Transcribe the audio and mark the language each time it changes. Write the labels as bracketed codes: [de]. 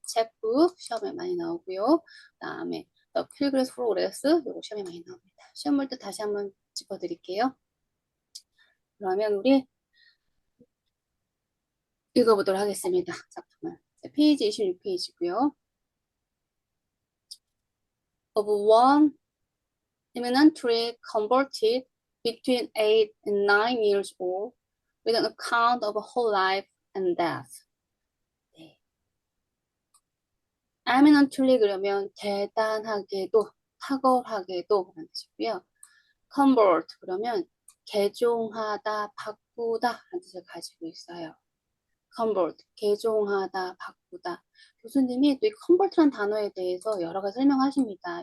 [ko] 챕북, 시험에 많이 나오고요. 그다음에 The Pilgrim's Progress, 요거 시험에 많이 나옵니다. 시험 볼 때 다시 한번 짚어드릴게요. 그러면 우리 읽어보도록 하겠습니다. 작품을. 페이지 26페이지고요. [en] Of one eminently converted between 8 and 9 years old with an account of whole life and death. [ko] 네. eminently 그러면 대단하게도, 탁월하게도 그런 뜻이고요. convert 그러면 개종하다, 바꾸다 라는 뜻을 가지고 있어요. convert, 개종하다, 바꾸다. 교수님이 또 이 convert라는 단어에 대해서 여러 가지 설명하십니다.